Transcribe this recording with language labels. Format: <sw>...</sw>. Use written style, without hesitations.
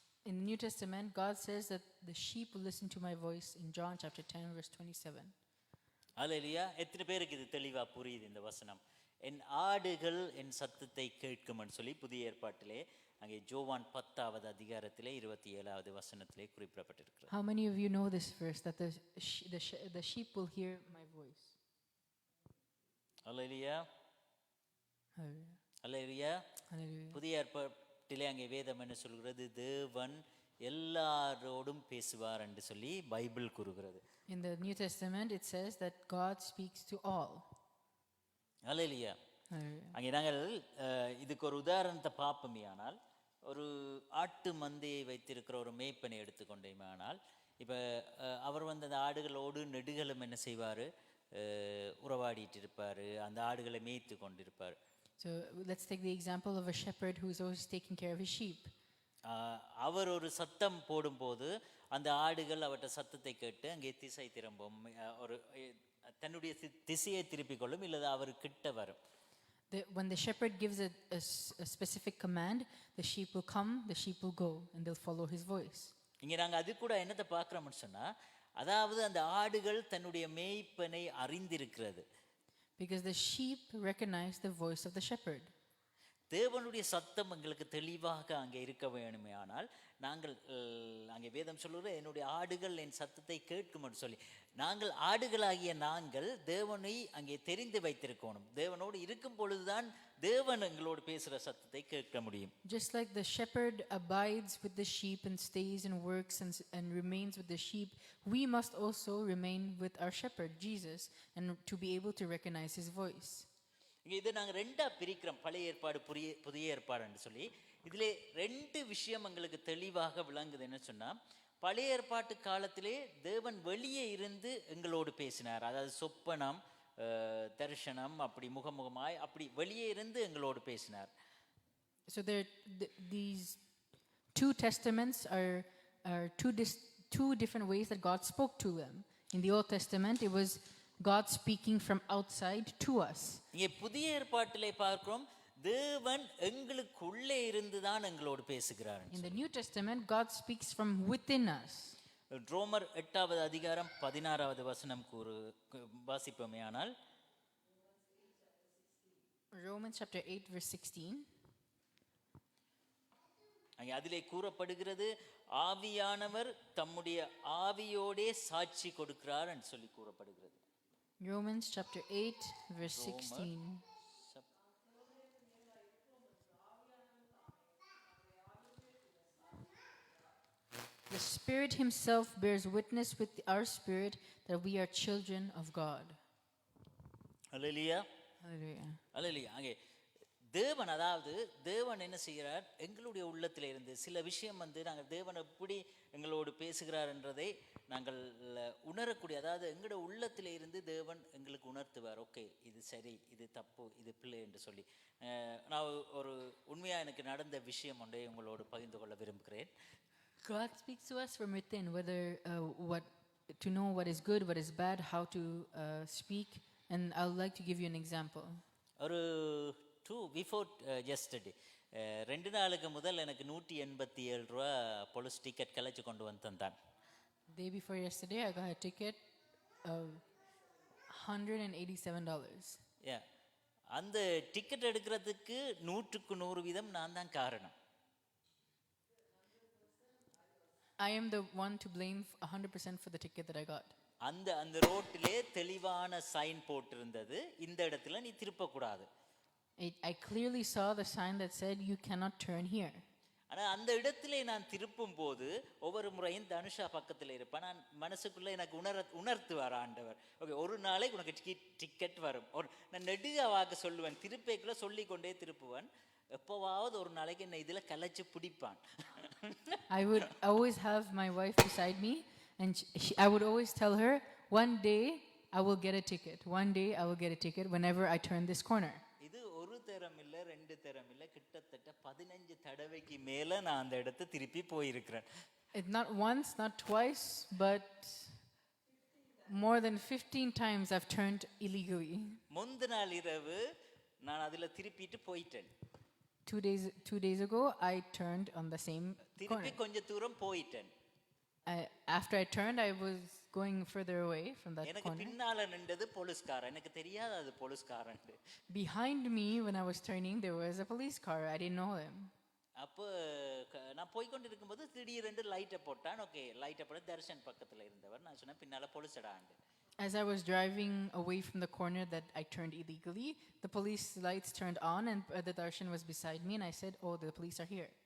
<en>In the New Testament, God says that the sheep will listen to my voice in John chapter 10 verse 27.</en> <ta>அல்லேலூயா. எத்தனை பேருக்கு இது தெளிவா புரியுது இந்த வசனம்? என் ஆடுகள் என் சத்தத்தை கேட்கும்னு சொல்லி புதிய ஏற்பாட்டிலே அங்கே யோவான் 10வது அதிகாரத்திலே 27வது வசனத்திலே குறிப்பிடப்பட்டிருக்கிறது.</ta> <en>How many of you know this verse, that the sheep will hear my voice?</en> <ta>அல்லேலூயா. அல்லேலூயா. புதிய ஏற்பாட்டிலே அங்கே வேதம் என்ன சொல்கிறது? தேவன் எல்லாரோடும் பேசுவார் என்று சொல்லி பைபிள் கூறுகிறது.</ta> <en>In the New Testament it says that God speaks to all.</en> <ta>அல்லேலூயா. அங்கே நாங்கள் இதுக்கு ஒரு உதாரணத்தை பார்ப்போமேயானால், ஒரு ஆட்டு மந்தையை வைத்திருக்கிற ஒரு மேய்ப்பனை எடுத்துக்கொண்டேமானால், இப்போ அவர் வந்து அந்த ஆடுகளோடு நெடுகளும் என்ன செய்வார்? உறவாடிட்டு இருப்பார், அந்த ஆடுகளை மேய்த்து கொண்டிருப்பார்.</ta> <en>So let's take the example of a shepherd who is always taking care of his sheep.</en> <ta>அவர் ஒரு சத்தம் போடும்போது அந்த ஆடுகள் அவற்றை சத்தத்தை கேட்டு அங்கே திசை திரும்பும், ஒரு தன்னுடைய திசையை திருப்பிக் கொள்ளும், இல்லது அவர் கிட்ட வரும்.</ta> <en>When the shepherd gives a specific command, the sheep will come, the sheep will go, and they'll follow his voice.</en> <ta>இங்கே நாங்கள் அது கூட என்னத்தை பார்க்குறோம்னு சொன்னால், அதாவது அந்த ஆடுகள் தன்னுடைய மேய்ப்பனை அறிந்திருக்கிறது.</ta> <en>Because the sheep recognize the voice of the shepherd.</en> <ta>தேவனுடைய சத்தம் எங்களுக்கு தெளிவாக அங்கே இருக்க வேணுமே, ஆனால் நாங்கள் அங்கே வேதம் சொல்லுற என்னுடைய ஆடுகள் என் சத்தத்தை கேட்கும் என்று சொல்லி, நாங்கள் ஆடுகளாகிய நாங்கள் தேவனை அங்கே தெரிந்து வைத்திருக்கணும். தேவனோடு இருக்கும் பொழுதுதான் தேவன் எங்களோடு பேசுகிற சத்தத்தை கேட்க முடியும்.</ta> <en>Just like the shepherd abides with the sheep and stays and works and remains with the sheep, we must also remain with our shepherd Jesus, and to be able to recognize his voice.</en> <ta>இங்கே இதை நாங்கள் ரெண்டாக பிரிக்கிறோம், பழைய ஏற்பாடு புதிய ஏற்பாடுன்னு சொல்லி. இதில் ரெண்டு விஷயம் எங்களுக்கு தெளிவாக விளங்குது. என்ன சொன்னால், பழைய ஏற்பாட்டு காலத்திலே தேவன் வெளியே இருந்து எங்களோடு பேசினார், அதாவது சொப்பனம், தரிசனம், அப்படி முகமுகமாய் அப்படி வெளியே இருந்து எங்களோடு பேசினார்.</ta> <en>So these two testaments are two different ways that God spoke to them. In the Old Testament, it was God speaking from outside to us.</en> <ta>இங்கே புதிய ஏற்பாட்டிலே பார்க்கிறோம், தேவன் எங்களுக்குள்ளே இருந்து தான் எங்களோடு பேசுகிறார்.</ta> <en>In the New Testament, God speaks from within us.</en> <ta>ரோமர் 8வது அதிகாரம் 16வது வசனம் வாசிப்போமேயானால்,</ta> <en>Romans chapter 8 verse 16.</en> <ta>அதிலே கூறப்படுகிறது, ஆவியானவர் தம்முடைய ஆவியோடே சாட்சி கொடுக்கிறார் என்று சொல்லி கூறப்படுகிறது.</ta> <en>Romans chapter 8 verse 16. Spirit Himself bears witness with our spirit that we are children of God.</en> <ta>Hallelujah</ta> <en>Hallelujah.</en> <ta>அல்லேலூயா. அங்கே தேவன், அதாவது தேவன் என்ன செய்கிறார், எங்களுடைய உள்ளத்தில் இருந்து சில விஷயம் நாங்கள் தேவன் எப்படி எங்களோடு பேசுகிறார் என்றதை நாங்கள் உணரக்கூடிய, அதாவது எங்களோட உள்ளத்தில் இருந்து தேவன் எங்களுக்கு உணர்த்துவார். ஓகே, இது சரி, இது தப்பு, இது பிள்ளை என்று சொல்லி. நான் ஒரு உண்மையாக எனக்கு நடந்த விஷயம் ஒன்றை உங்களோடு பகிர்ந்து கொள்ள விரும்புகிறேன்.</ta> <en>God speaks to us from within, whether what to know what is good, what is bad, how to speak, and I would like to give you an example.</en> <ta>ஒரு</ta> <en>before yesterday</en> <ta>2 நாளுக்கு முதல் எனக்கு 187 ரூபா போலீஸ் டிக்கெட் கழிச்சு கொண்டு வந்து தந்தான்.</ta> <en>Day before yesterday, I got a ticket of $187. Yeah.</en> <ta>அந்த டிக்கெட் எடுக்கிறதுக்கு 100க்கு 100% நான் தான் காரணம்.</ta> <en>I am the one to blame 100% for the ticket that I got.</en> <ta>அந்த ரோட்டிலே தெளிவான சைன் போட்டிருந்தது, இந்த இடத்துல நீ திருப்பக்கூடாது.</ta> <en>I clearly saw the sign that said you cannot turn here.</en> <ta>ஆனால் அந்த இடத்திலே நான் திருப்பும் போது ஒவ்வொரு முறையும் தனுஷா பக்கத்தில் இருப்பேன். நான் மனசுக்குள்ளே எனக்கு உணர்த்துவார் ஆண்டவர். ஓகே, ஒரு நாளைக்கு உனக்கு டிக்கெட் வரும். நான் நெடுக சொல்லுவேன், திருப்பேக்குள்ள சொல்லி கொண்டே திருப்புவேன். எப்போவாவது ஒரு நாளைக்கு என்ன இதில் கலைச்சு பிடிப்பான்.</ta> <en>I would always have my wife beside me, and I would always tell her, one day I will get a ticket. One day I will get a ticket whenever I turn this corner.</en> <ta>இது ஒரு தரம் இல்லை, 2 தரம் இல்லை, கிட்டத்தட்ட 15 தடவைக்கு மேலே நான் அந்த இடத்தை திருப்பி போயிருக்கிறேன்.</ta> <en>It's not once, not twice, but more than 15 times I've turned illegally.</en> <ta>முந்தின நாள் இரவு நான் அதில் திருப்பிட்டு போயிட்டேன்.</ta> <en>2 days ago, I turned on the same</en> <ta>திருப்பி</ta> <en>corner.</en> <ta>கொஞ்சம் தூரம் போயிட்டேன்.</ta> <en>After I turned, I was going further away from that</en> <ta>எனக்கு</ta> <en>corner.</en> <ta>பின்னால நின்றது போலீஸ்காரன். எனக்கு தெரியாது அது போலீஸ்காரன்.</ta> <en>Behind me, when I was turning, there was a police car. I didn't know him.</en> <ta>அப்போ நான் போய்கொண்டு இருக்கும்போது திடீரென்று லைட்டை போட்டான். ஓகே, லைட்டை போட தர்ஷன் பக்கத்தில் இருந்தவர். நான் சொன்னேன், பின்னால போலீஸ்டாண்டு.</ta> <en>As I was driving away from the corner that I turned illegally, the police lights turned on and the Darshan was beside me and I said, oh, the police are here.</en>